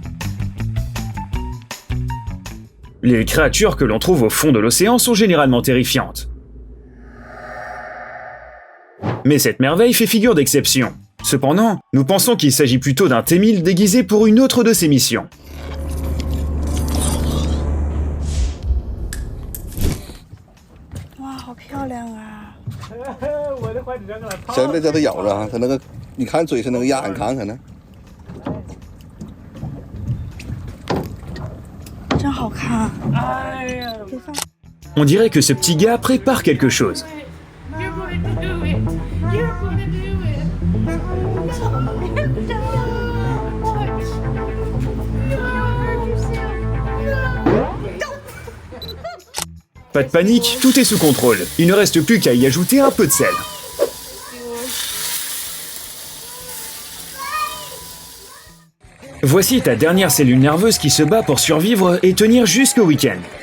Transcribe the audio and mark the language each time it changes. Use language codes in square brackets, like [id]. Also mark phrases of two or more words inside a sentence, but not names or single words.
[fr] Les créatures que l'on trouve au fond de l'océan sont généralement terrifiantes. Mais cette merveille fait figure d'exception. Cependant, nous pensons qu'il s'agit plutôt d'un T-1000 déguisé pour une autre de ses missions. [zh] Wow, 好漂亮啊！现在在它咬着哈，它那个，你看嘴是那个牙，你看看呢。真好看。 [fr] On dirait que ce petit gars prépare quelque chose. [en] You're going to do it. You're going to do it. [fr] Pas de panique, tout est sous contrôle. Il ne reste plus qu'à y ajouter un peu de sel. Voici ta dernière cellule nerveuse qui se bat pour survivre et tenir jusqu'au week-end.